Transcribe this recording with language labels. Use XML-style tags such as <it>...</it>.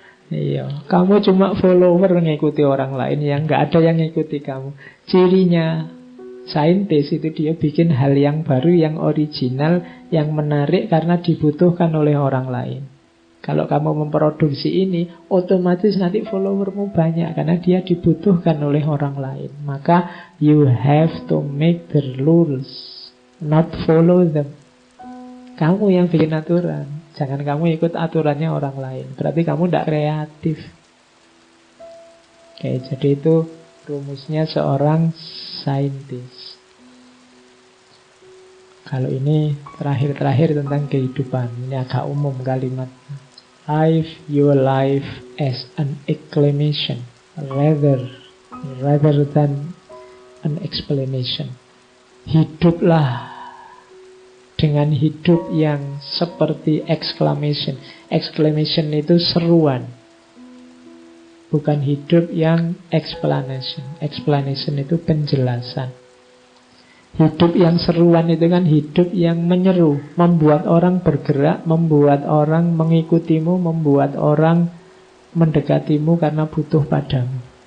<id>Iya, kamu cuma follower mengikuti orang lain yang nggak ada yang ngikuti kamu. Cirinya saintis itu dia bikin hal yang baru, yang original, yang menarik karena dibutuhkan oleh orang lain. Kalau kamu memproduksi ini, otomatis nanti followermu banyak karena dia dibutuhkan oleh orang lain. Maka</id> <en>you have to make the rules, not follow them.</en> <id>Kamu yang bikin aturan. Jangan kamu ikut aturannya orang lain. Berarti kamu tidak kreatif. Oke, jadi itu rumusnya seorang saintis. Kalau ini terakhir-terakhir tentang kehidupan. Ini agak umum kalimatnya.</id> <en>Live your life as an exclamation rather than an explanation.</en> <id>Hiduplah dengan hidup yang seperti exclamation. Exclamation itu seruan, bukan hidup yang explanation. Explanation itu penjelasan. Hidup yang seruan itu kan hidup yang menyeru, membuat orang bergerak, membuat orang mengikutimu, membuat orang mendekatimu karena butuh padamu.</id>